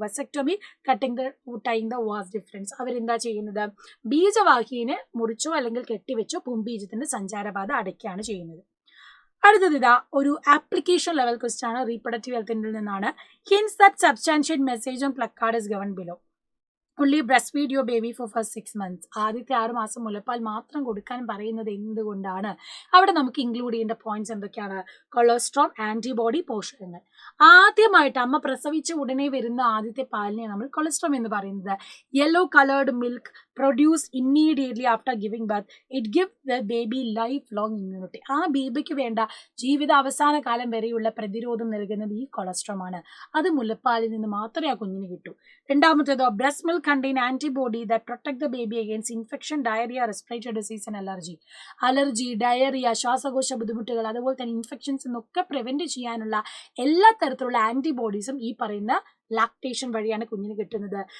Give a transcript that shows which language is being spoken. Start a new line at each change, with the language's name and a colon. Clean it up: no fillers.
Malayalam: വെസക്ടോമി
English: Cutting the tying the vas difference.
Malayalam: അവരെന്താ ചെയ്യുന്നത്, ബീജവാഹിയെ മുറിച്ചോ അല്ലെങ്കിൽ കെട്ടിവെച്ചോ പുംബീജത്തിന്റെ സഞ്ചാരപാത അടയ്ക്കുകയാണ് ചെയ്യുന്നത്. അടുത്തത് ഇതാ ഒരു ആപ്ലിക്കേഷൻ ലെവൽ ക്വസ്റ്റ്യൻ ആണ്, റീപ്രൊഡക്റ്റീവ് ഹെൽത്തിൽ നിന്നാണ്.
English: Hence that substantiate message on placard is given below. only breastfeed your baby for first 6 months.
Malayalam: ആദ്യത്തെ 6 മാസം മുലപ്പാൽ മാത്രം കൊടുക്കാൻ പറയുന്നത് എന്തുകൊണ്ടാണ്? അവിടെ നമുക്ക് ഇൻക്ലൂഡ് ചെയ്യേണ്ട പോയിന്റ്സ് എന്തൊക്കെയാണ്? കൊളസ്ട്രോൾ, ആന്റിബോഡി, പോഷകങ്ങൾ. ആദ്യമായിട്ട് അമ്മ പ്രസവിച്ച ഉടനെ വരുന്ന ആദ്യത്തെ പാലിനെ നമ്മൾ കൊളസ്ട്രോൾ എന്ന് പറയുന്നത്.
English: Yellow coloured milk produced immediately after giving birth, it gives the baby lifelong immunity.
Malayalam: ആ ബേബിക്ക് വേണ്ട ജീവിത അവസാന കാലം വരെയുള്ള പ്രതിരോധം നൽകുന്നത് ഈ കൊളസ്ട്രോം ആണ്. അത് മുലപ്പാലിൽ നിന്ന് മാത്രമേ ആ കുഞ്ഞിന് കിട്ടൂ. രണ്ടാമത്തേതോ
English: breast milk contain antibody that protect the baby against infection, diarrhoea, respiratory disease and allergy,
Malayalam: diarrhoea, ശ്വാസകോശ ബുദ്ധിമുട്ടുകൾ, അതുപോലെ തന്നെ ഇൻഫെക്ഷൻസ് എന്നൊക്കെ പ്രിവെന്റ് ചെയ്യാനുള്ള എല്ലാ തരത്തിലുള്ള ആന്റിബോഡീസും ഈ പറയുന്ന ലാക്ടേഷൻ വഴിയാണ് കുഞ്ഞിന് കിട്ടുന്നത്.